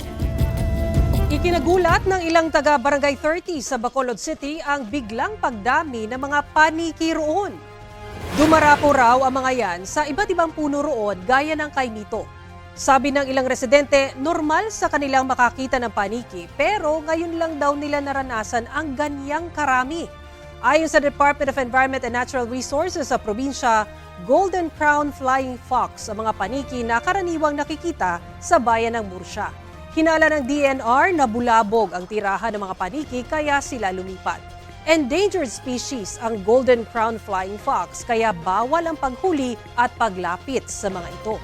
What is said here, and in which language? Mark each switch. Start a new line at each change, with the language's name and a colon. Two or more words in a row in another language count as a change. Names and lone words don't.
Filipino: Ikinagulat ng ilang taga-Barangay 30 sa Bacolod City ang biglang pagdami ng mga paniki roon. Dumarapo raw ang mga yan sa iba't ibang puno roon gaya ng kay Nito. Sabi ng ilang residente, normal sa kanilang makakita ng paniki pero ngayon lang daw nila naranasan ang ganyang karami. Ayon sa Department of Environment and Natural Resources sa probinsya, Golden Crown Flying Fox ang mga paniki na karaniwang nakikita sa bayan ng Murcia. Hinala ng DNR na bulabog ang tirahan ng mga paniki kaya sila lumipat.
English: Endangered species
Filipino: ang Golden Crown Flying Fox kaya bawal ang paghuli at paglapit sa mga ito.